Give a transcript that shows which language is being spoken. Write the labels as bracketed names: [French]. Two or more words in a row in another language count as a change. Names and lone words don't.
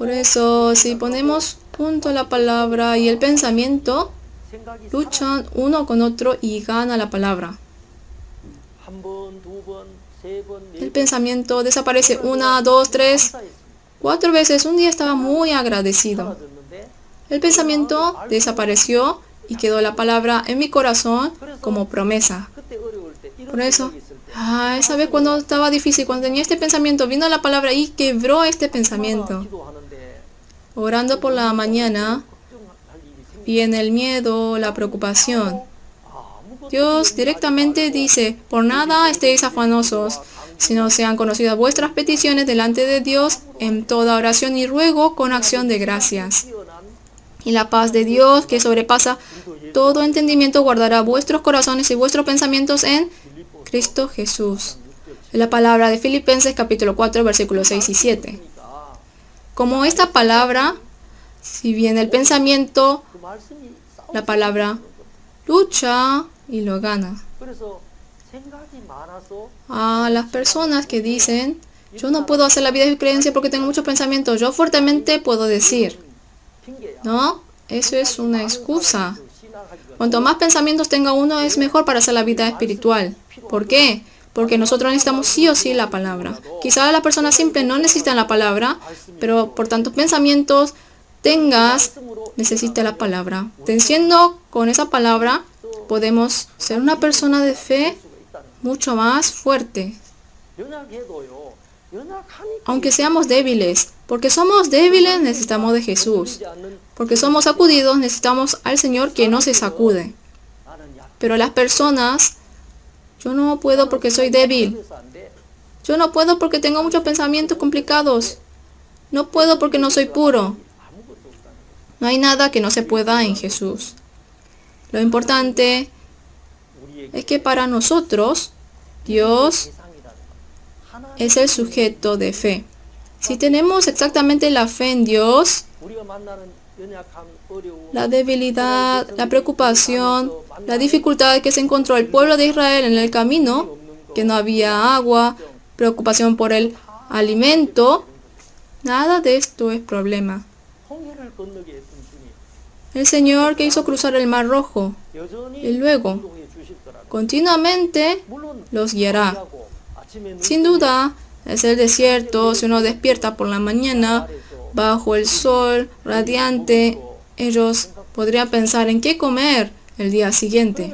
[Spanish] Por eso, si ponemos junto la palabra y el pensamiento, [Korean] 생각이 [Spanish] luchan uno con otro y gana la palabra. [Korean] 한 번, 두 번, 세 번, 네 [Spanish] El [Korean] 번 [Spanish] pensamiento desaparece 1, 2, 3, [Korean] 감사했습니다. [Spanish] 4 veces. Un día estaba muy agradecido. [Korean] 사라졌는데 [Spanish] El pensamiento desapareció y quedó la palabra en mi corazón como promesa. [Korean] 그때 어려울 때 이런 [Spanish] Por eso, [Korean] 생각이 있을 때 [Spanish] esa vez cuando estaba difícil, cuando tenía este pensamiento, vino la palabra y quebró este pensamiento. [Korean] 기도하는데 [Spanish] Orando por la mañana, [Korean] 걱정할 일이 생기 [Spanish] viene el miedo, la preocupación. [Korean] 아무것도 [Spanish] Dios directamente dice, por nada estéis afanosos, sino sean conocidas vuestras peticiones delante de Dios en toda oración y ruego con acción de gracias. [Korean] 뛰어난 [Spanish] Y la paz de Dios, que sobrepasa todo entendimiento, guardará vuestros corazones y vuestros pensamientos en Cristo Jesús. Es la palabra de Filipenses capítulo 4, versículos 6 y 7. [Korean] 그러니까 [Spanish] Como esta palabra, si bien el pensamiento, [Korean] 그 말씀이 [Spanish] la palabra lucha y lo gana. [Korean] 그래서 생각이 많아서 [Spanish] A las personas que dicen, yo no puedo hacer la vida de creencia porque tengo muchos pensamientos, yo fuertemente puedo decir, [Korean] 핑계야. [Spanish] no, eso es una excusa. [Korean] 신앙하기가 [Spanish] Cuanto más pensamientos tenga uno, es mejor para hacer la vida espiritual. ¿Por qué? Porque nosotros necesitamos sí o sí la palabra. Quizás las personas simples no necesitan la palabra, pero por tantos pensamientos tengas, necesita la palabra. Venciendo con esa palabra, podemos ser una persona de fe mucho más fuerte. [Korean] 연약해도요. 연약하니까 [Spanish] Aunque seamos débiles, porque somos débiles necesitamos de Jesús. [Korean] 이지 않는 [Spanish] Porque somos sacudidos necesitamos al Señor que no se sacude. [Korean] 나는 약 [Spanish] Pero las personas, yo no puedo porque soy débil. [Korean] 그래서 안 돼. [Spanish] Yo no puedo porque tengo muchos pensamientos complicados. No puedo porque no soy puro. [Korean] 아무것도 없다는 거죠. [Spanish] No hay nada que no se pueda en Jesús. Lo importante [Korean] 우리에게 [Spanish] es que para nosotros, Dios [Korean] 대상이라는 것. 하나님 [Spanish] es el sujeto de fe. Si tenemos exactamente la fe en Dios, [Korean] 우리가 만나는 연약함, 어려움, [Spanish] la debilidad, la preocupación, la dificultad que se encontró el pueblo de Israel en el camino, que no había agua, preocupación por el alimento, nada de esto es problema. [Korean] 홍해를 건너게 했던 주님 [Spanish] El Señor que hizo cruzar el Mar Rojo [Korean] 여전히 [Spanish] y luego [Korean] 인도해 주실 거라는 [Spanish] continuamente [Korean] 물론 [Spanish] los guiará. [Korean] 하고 아침에 눈 [Spanish] Sin duda, es el desierto, si uno despierta por la mañana, [Korean] 아래서 [Spanish] bajo el sol radiante, ellos podrían pensar en qué comer el día siguiente.